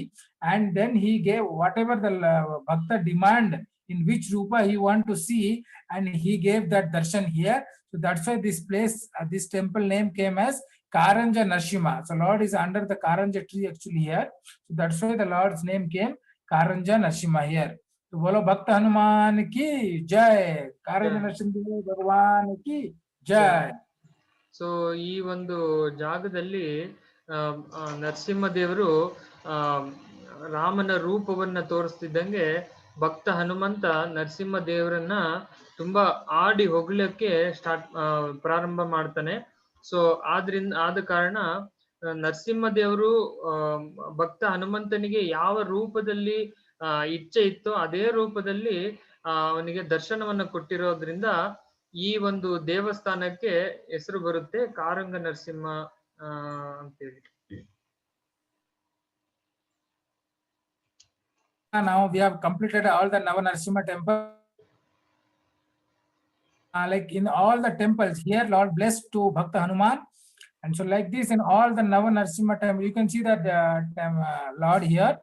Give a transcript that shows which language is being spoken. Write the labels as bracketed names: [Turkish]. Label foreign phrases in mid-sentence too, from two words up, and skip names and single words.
[English] And then he gave whatever the Bhakta demand in which Rupa he want to see, and he gave that darshan here. So that's why this place, this temple name came as Karanja Narsimha. So Lord is under the Karanja tree actually here. So that's why the Lord's name came Karanja Narsimha here. [Hindi] तो बोलो भक्त हनुमान की जय, कारंज नरसिंह भगवान की जय. [Kannada] ಸೊ ಈ ಒಂದು ಜಾಗದಲ್ಲಿ ನರಸಿಂಹದೇವರು ರಾಮನ ರೂಪವನ್ನ ತೋರಿಸ್ತಿದ್ದಂಗೆ ಭಕ್ತ ಹನುಮಂತ ನರಸಿಂಹದೇವರನ್ನ ತುಂಬಾ ಆಡಿ ಹೊಗಳಕ್ಕೆ ಪ್ರಾರಂಭ ಮಾಡ್ತಾನೆ. ಸೊ ಆದ ಕಾರಣ ನರಸಿಂಹದೇವರು ಭಕ್ತ ಹನುಮಂತನಿಗೆ ಯಾವ ರೂಪದಲ್ಲಿ ಇಚ್ಛೆ ಇತ್ತೋ ಅದೇ ರೂಪದಲ್ಲಿ ಅವನಿಗೆ ದರ್ಶನವನ್ನ ಕೊಟ್ಟಿರೋದ್ರಿಂದ ಈ ಒಂದು ದೇವಸ್ಥಾನಕ್ಕೆ ಹೆಸರು ಬರುತ್ತೆ ಕಾರಂಗ ನರಸಿಂಹ ಅಂತೇಳಿ. [English] Now we have completed all the Nava Narsimha temple. Like in all the temples here, Lord blessed to Bhakta Hanuman And so like this in all the Nava Narsimha temple, you can see that Lord here.